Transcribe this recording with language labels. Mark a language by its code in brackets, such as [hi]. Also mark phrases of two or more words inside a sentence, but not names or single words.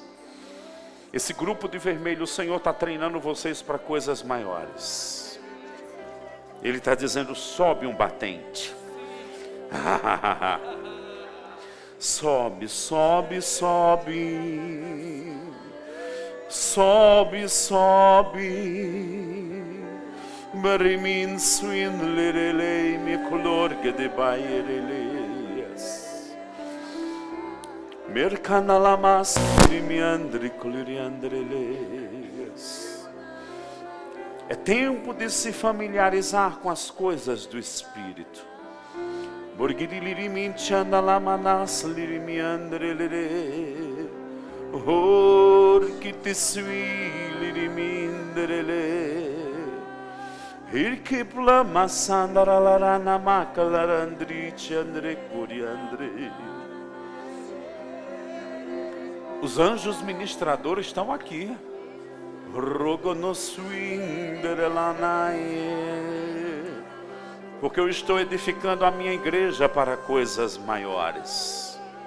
[pt] Esse grupo de vermelho, o Senhor está treinando vocês para coisas maiores. Ele está dizendo: sobe um batente. Sobe, sobe, sobe. Sobe, sobe. Barimin swindlerelei me colorga de bairelei. Mercanalamas crimiandre coliriandreleias. É tempo de se familiarizar com as coisas do Espírito. Borgidiliriminti andalamanas lirimiandrelele. Orkitisui lirimindrele. Irkipla masandaralana makalarandrici andre curiandre. Os anjos ministradores estão aqui. Porque eu estou edificando a minha igreja para coisas maiores.